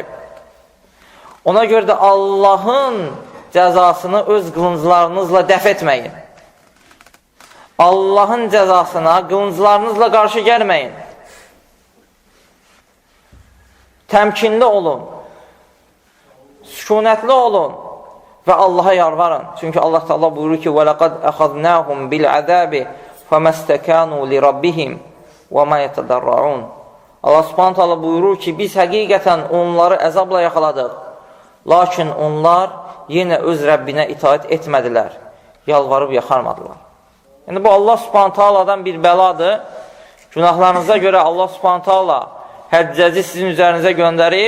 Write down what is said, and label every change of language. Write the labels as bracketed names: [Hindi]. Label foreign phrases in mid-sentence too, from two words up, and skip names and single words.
[Azerbaijani] Ona görə də Allahın cəzasını öz qılınclarınızla dəf etməyin. Allahın cəzasına qılınclarınızla qarşı gəlməyin. Təmkinli olun. Sükunətli olun və Allaha yalvarın. Çünki Allah Teala buyurur ki: [Arabic] وَلَقَدْ أَخَذْنَاهُمْ بِالْعَذَابِ فَمَا اسْتَكَانُوا لِرَبِّهِمْ وَمَا يَتَضَرَّعُونَ. [Azerbaijani] Allah Subhanahu Teala buyurur ki, biz həqiqətən onları əzabla yaxaladıq. Lakin onlar yenə öz Rəbbinə itaat etmədilər, yalvarıb yaxarmadılar. Yəni bu Allah Subhanahu Teala'dan bir bəladır. Günahlarınıza görə Allah Subhanahu Teala Həccacı sizin üzərinizə göndərib.